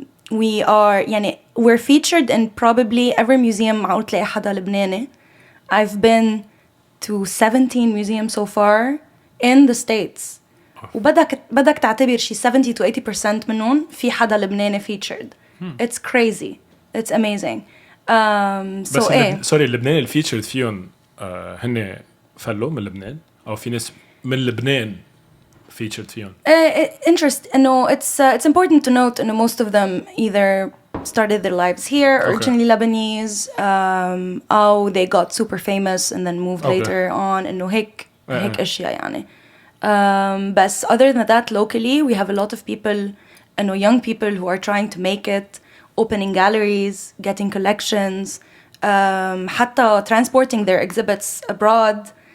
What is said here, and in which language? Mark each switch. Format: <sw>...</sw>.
<en>We're featured in probably every museum</en> <ar>معقول تلاقي حدا لبناني.</ar> <en>I've been to 17 museums so far in the States.</en> <ar>وبدك تعتبر شي 70 to 80% منهم في حدا لبناني featured.</ar> <en>It's crazy. It's amazing.</en> <ar>بس سوري اللبناني الفيتشرد فيهم هن فلو من لبنان أو في ناس من لبنان featured فيهم.</ar> <en>Interest إنه it's important to note إنه most of them either started their lives here, originally Lebanese, or they got super famous and then moved later on.</en> <ar>إنه هيك أشياء يعني.</ar> <en>But other than that, locally we have a lot of people, young people who are trying to make it, opening galleries, getting collections, حتى transporting their exhibits abroad.</en>